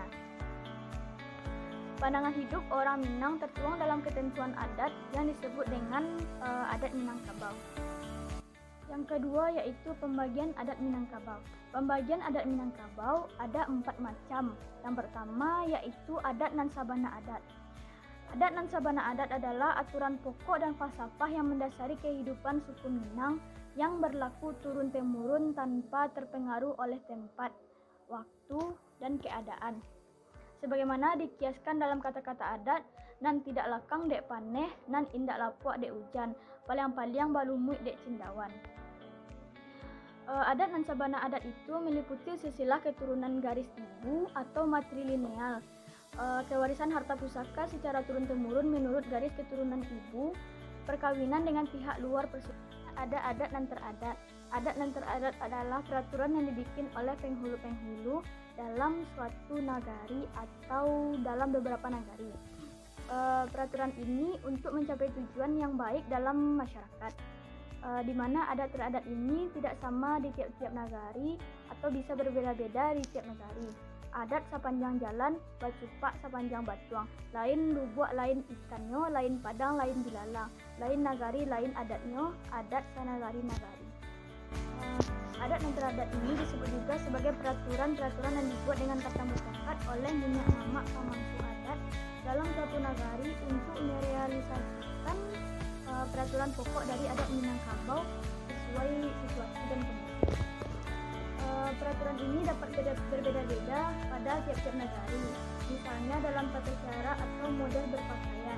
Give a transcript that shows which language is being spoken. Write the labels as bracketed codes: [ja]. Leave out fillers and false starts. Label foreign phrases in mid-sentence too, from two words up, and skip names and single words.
[id] Pandangan hidup orang Minang tertuang dalam ketentuan adat yang disebut dengan adat Minangkabau. Yang kedua yaitu pembagian adat Minangkabau. Pembagian adat Minangkabau ada 4 macam. Yang pertama yaitu [min] adat nan sabana adat. Adat nan sabana adat [id] adalah aturan pokok dan falsafah yang mendasari kehidupan suku Minang yang berlaku turun-temurun tanpa terpengaruh oleh tempat, waktu, dan keadaan. Sebagaimana dikiaskan dalam kata-kata adat, [min] nan tidak lakang dek paneh, nan indak lapuak dek hujan, paliang-paliang balumuit dek cendawan. Adat nan sabana adat [id] itu meliputi silsilah keturunan garis ibu atau matrilineal, kewarisan harta pusaka secara turun-temurun menurut garis keturunan ibu, perkawinan dengan pihak luar persekutuan. Ada [min] adat nan teradat. Adat nan teradat [id] adalah peraturan yang dibikin oleh penghulu-penghulu dalam suatu nagari atau dalam beberapa nagari. Peraturan ini untuk mencapai tujuan yang baik dalam masyarakat, di mana adat teradat ini tidak sama di tiap-tiap nagari atau bisa berbeda-beda di tiap nagari. [min] Adat sepanjang jalan, bacupak sepanjang batuang, lain lubuk lain ikannya, lain padang lain bilalang, lain nagari lain adatnya, adat sanagari nagari. [id] Adat yang teradat ini disebut juga sebagai peraturan-peraturan yang dibuat dengan kata mufakat oleh minyak mamak pemangku adat dalam suatu nagari untuk merealisasikan peraturan pokok dari adat Minangkabau sesuai situasi dan kondisi. Peraturan ini dapat berbeda-beda pada tiap-tiap nagari, misalnya dalam tata cara atau model berpakaian.